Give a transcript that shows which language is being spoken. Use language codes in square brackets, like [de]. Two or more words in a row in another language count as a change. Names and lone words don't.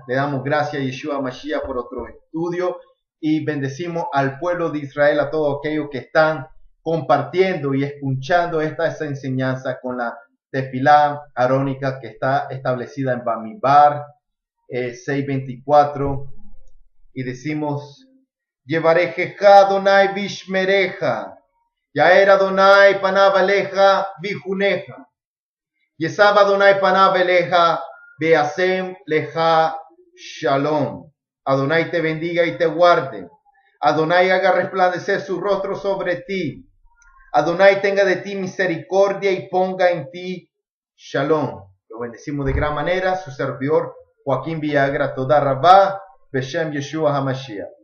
[es] Le damos gracias a Yeshua Mashiach por otro estudio, y bendecimos al pueblo de Israel, a todos aquellos que están compartiendo y escuchando esta enseñanza con la tefilá arónica que está establecida en Bamidbar 6:24, y decimos: [he] יברכך אדוני וישמרך, יאר אדוני פניו אליך ויחנך, ישא אדוני פניו אליך וישם לך שלום. [es] Adonai te bendiga y te guarde. Adonai haga resplandecer su rostro sobre ti. Adonai tenga de ti misericordia y ponga en ti Shalom. Lo bendecimos de gran manera. Su servidor Joaquín Villagra, [he] תודה רבה, בשם ישוע המשיח.